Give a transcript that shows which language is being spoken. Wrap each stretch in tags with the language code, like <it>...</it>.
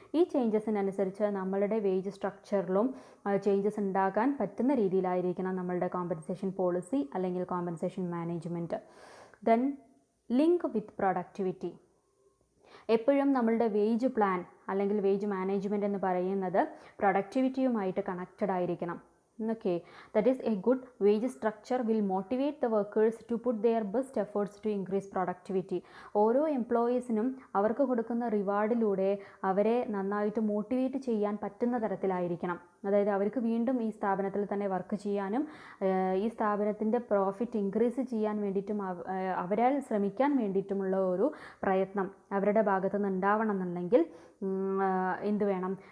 <ml>ഈ ചേഞ്ചസിനനുസരിച്ച് നമ്മളുടെ wage സ്ട്രക്ചറിലും changes ഉണ്ടാകാൻ പറ്റുന്ന രീതിയിലായിരിക്കണം നമ്മളുടെ കോമ്പൻസേഷൻ പോളിസി അല്ലെങ്കിൽ കോമ്പൻസേഷൻ മാനേജ്മെൻറ്റ്.</ml> <en>Then link with productivity.</en> <ml>എപ്പോഴും നമ്മളുടെ വേജ് പ്ലാൻ അല്ലെങ്കിൽ വേജ് മാനേജ്മെൻറ്റ് എന്ന് പറയുന്നത് പ്രൊഡക്ടിവിറ്റിയുമായിട്ട് കണക്റ്റഡ് ആയിരിക്കണം.</ml> <en>Okay, that is a good wage structure will motivate the workers to put their best efforts to increase productivity.</en> <ml>ഓരോ എംപ്ലോയീസിനും അവർക്ക് കൊടുക്കുന്ന റിവാർഡിലൂടെ അവരെ നന്നായിട്ട് മോട്ടിവേറ്റ് ചെയ്യാൻ പറ്റുന്ന തരത്തിലായിരിക്കണം. അതായത് അവർക്ക് വീണ്ടും ഈ സ്ഥാപനത്തിൽ തന്നെ വർക്ക് ചെയ്യാനും ഈ സ്ഥാപനത്തിൻ്റെ പ്രോഫിറ്റ് ഇൻക്രീസ് ചെയ്യാൻ വേണ്ടിയിട്ടും അവരാൽ ശ്രമിക്കാൻ വേണ്ടിയിട്ടുമുള്ള ഒരു പ്രയത്നം അവരുടെ ഭാഗത്തു നിന്ന് ഉണ്ടാവണമെന്നുണ്ടെങ്കിൽ എന്ത് വേണം?</ml>